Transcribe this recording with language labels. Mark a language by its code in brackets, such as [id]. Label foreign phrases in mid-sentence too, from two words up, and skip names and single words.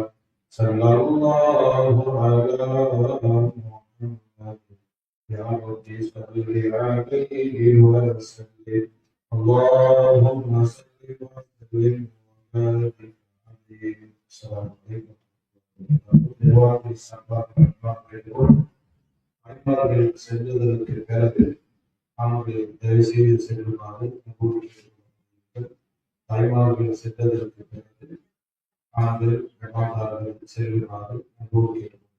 [ar] صلى الله على محمد يا رب صل عليه وسلم اللهم صل وسلم وبارك عليه السلام عليكم [ta] அன்பார்கள் செல்வதற்கு பிறகு அவர்கள் தயவு செய்து செல்லுமாறு தாய்மார்கள் சென்றதற்கு பிறகு ஆண்கள் ஜமாத்தார்கள் செல்லுமாறு அன்போடு கேட்டுக்கொள்கிறேன்.